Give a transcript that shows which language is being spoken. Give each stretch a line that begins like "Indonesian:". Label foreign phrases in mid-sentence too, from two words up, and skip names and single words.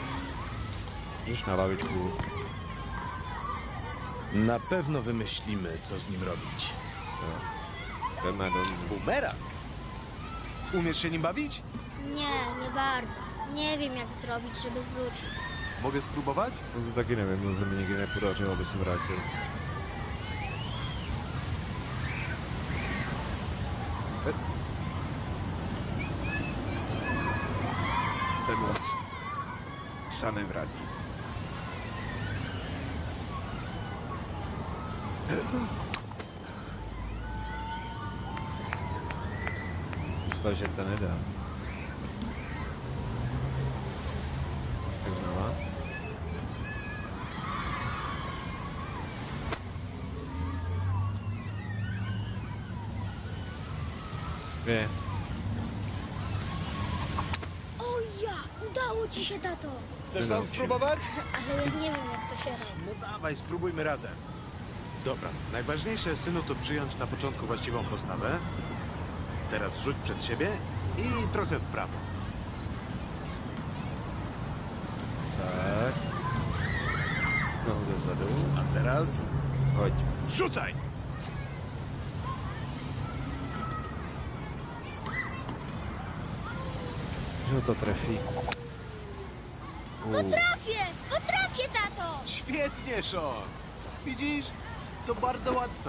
Polish: Już na lawiczku. Na pewno wymyślimy, co z nim robić. Bumerang? Umiesz się nim bawić? Nie bardzo. Nie wiem, jak zrobić, żeby wrócił. Mogę spróbować?
Czech: No to taky nevím, no se mi nikdy nepodařilo, aby se vrátil. To je moc. Se nevrátí. Myslel, že to nedá. Tak znova.
Polish: Wie. O ja! Udało ci się, tato! Chcesz sam spróbować? Ale ja nie wiem, jak to się robi. No dawaj, spróbujmy razem. Dobra, najważniejsze, synu, to przyjąć na początku właściwą postawę. Teraz rzuć przed siebie i trochę w prawo. Tak.
Czech: Nohu dozadu.
Polish: A teraz... Chodź. Rzucaj!
Czech: Že to trefí.
Polish: Potrafię! Potrafię, tato! Świetnie, Sean! Widzisz? To bardzo łatwe.